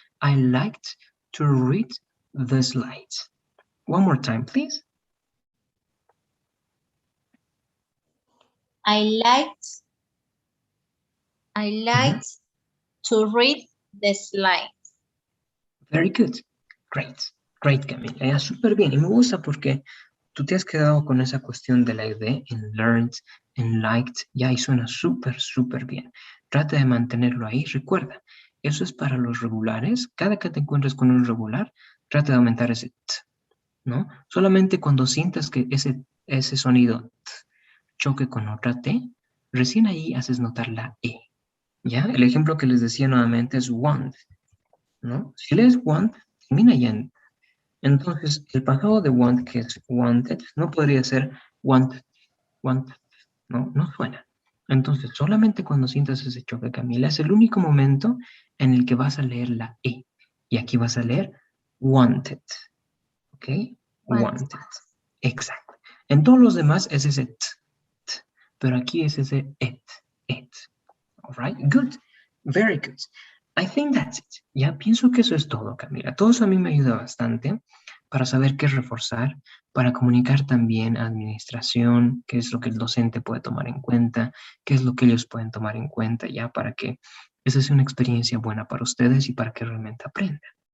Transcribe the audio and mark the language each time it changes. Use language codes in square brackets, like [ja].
[en] I liked to read the slides. One more time, please. I liked to read the slides. Very good. Great. Great, Camila. [es] Ya, súper bien. Y me gusta porque tú te has quedado con esa cuestión de la idea en learned, en liked, ya, y suena súper, súper bien. Trata de mantenerlo ahí. Recuerda, eso es para los regulares. Cada que te encuentres con un regular, trata de aumentar ese t, ¿no? Solamente cuando sientas que ese sonido t choque con otra t, recién ahí haces notar la e, ¿ya? El ejemplo que les decía nuevamente es want, ¿no? Si lees want, termina ya en. Entonces, el pasado de want, que es wanted, no podría ser wanted, wanted, ¿no? No suena. Entonces, solamente cuando sientas ese choque, Camila, es el único momento en el que vas a leer la E. Y aquí vas a leer wanted, ¿ok? [en] Wanted. [es] Wanted. Exacto. En todos los demás es ese t, pero aquí es ese it. [en] All right, good, very good. I think that's it. [es] Ya pienso que eso es todo, Camila. Todo eso a mí me ayuda bastante para saber qué reforzar, para comunicar también a administración, qué es lo que el docente puede tomar en cuenta, qué es lo que ellos pueden tomar en cuenta, ya para que esa sea una experiencia buena para ustedes y para que realmente aprendan.